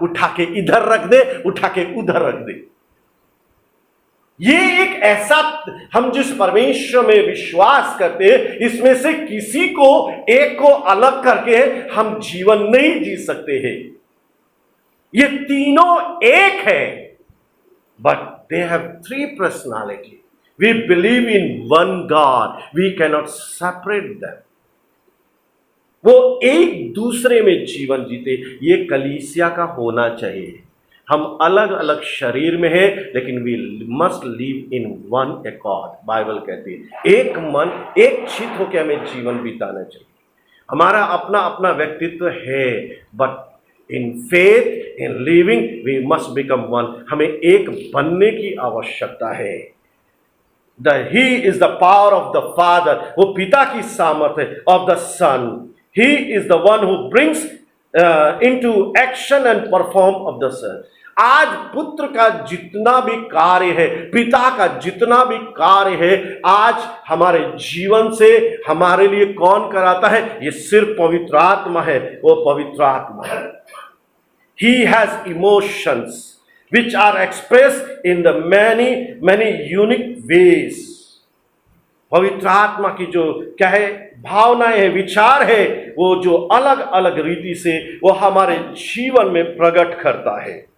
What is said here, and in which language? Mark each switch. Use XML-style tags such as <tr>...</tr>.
<hi>उठा के इधर रख दे, उठा के उधर रख दे। ये एक ऐसा, हम जिस परमेश्वर में विश्वास करते हैं, इसमें से किसी को एक को अलग करके हम जीवन नहीं जी सकते हैं। ये तीनों एक है,</hi> <en>But they have three personality. We believe in one God. We cannot separate them.</en> <hi>वो एक दूसरे में जीवन जीते। ये कलीसिया का होना चाहिए। हम अलग अलग शरीर में हैं, लेकिन</hi> <en>we must live in one accord.</en> <hi>Bible कहती है एक मन, एक चित्त होकर हमें जीवन बिताना चाहिए। हमारा अपना अपना व्यक्तित्व है,</hi> <en>But in faith, in living, we must become one.</en> <hi>हमें एक बनने की आवश्यकता है।</hi> <en>He is the power of the Father.</en> <hi>वो पिता की सामर्थ्य है।</hi> <en>Of the Son, He is the one who brings into action and perform of the Son.</en> <hi>आज पुत्र का जितना भी कार्य है, पिता का जितना भी कार्य है, आज हमारे जीवन से हमारे लिए कौन कराता है? ये सिर्फ पवित्र आत्मा है। वो पवित्र आत्मा है।</hi> <en>He has emotions which are expressed in the many unique ways.</en> <hi>पवित्र आत्मा की जो क्या है, भावनाएं है, विचार है, वो जो अलग अलग रीति से वो हमारे जीवन में प्रकट करता है।</hi>